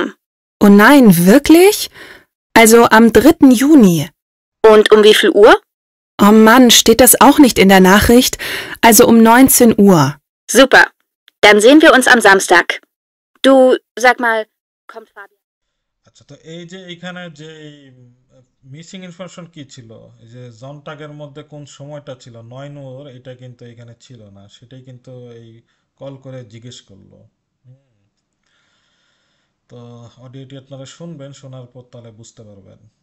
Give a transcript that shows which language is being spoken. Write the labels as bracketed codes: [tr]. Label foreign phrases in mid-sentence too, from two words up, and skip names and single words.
[de] Oh nein, wirklich? Also am 3. Juni. Und um wie viel Uhr? Oh Mann, steht das auch nicht in der Nachricht? Also um 19 Uhr. Super. Dann sehen wir uns am Samstag. Du, sag mal, kommt Fabian? [bn] আচ্ছা, তো এই যে এখানে যে মিসিং ইনফরমেশন কি ছিল, এই যে জনটাগের মধ্যে কোন সময়টা ছিল 9 নূর, এটা কিন্তু এখানে ছিল না, সেটাই কিন্তু এই কল করে জিজ্ঞেস করলো। তো অডিওটি আপনারা শুনবেন, শোনার পর তাহলে বুঝতে পারবেন।